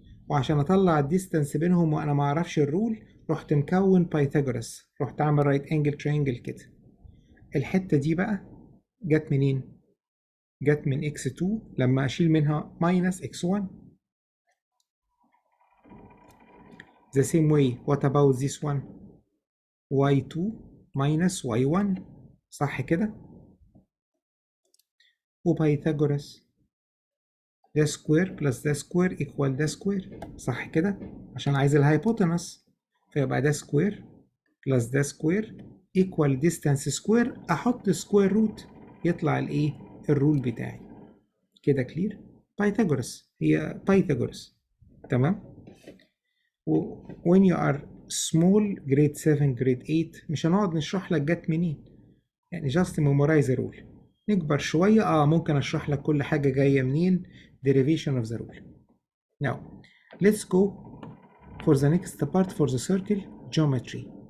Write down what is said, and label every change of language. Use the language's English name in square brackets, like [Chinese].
[Arabic] وعشان اطلع الديستانس بينهم وانا ما اعرفش الرول، رحت مكون بايثاغورس، رحت اعمل رايت انجل ترينجل كده. الحتة دي بقى جت منين؟ جت من x2 لما اشيل منها minus x1. [English] The same way, what about this one? [Arabic] y2 minus y1، صح كده؟ وبايثاغورس ده سكوير بلس ده سكوير ايكوال ده سكوير، صح كده؟ عشان عايز الهايبوتنس، فيبقى ده سكوير بلس ده سكوير ايكوال ديستانس سكوير، احط سكوير روت يطلع الايه؟ الرول بتاعي. كده كلير؟ بايثاغورس، هي بايثاغورس. تمام؟ [English] when you are small grade 7 grade 8 [Arabic] مش هنقعد نشرح لك جت منين، يعني [English] just memorize the rule. [Arabic] نكبر شوية ممكن اشرح لك كل حاجة جاية منين، [English] derivation of the rule. Now let's go for the next part for the circle geometry.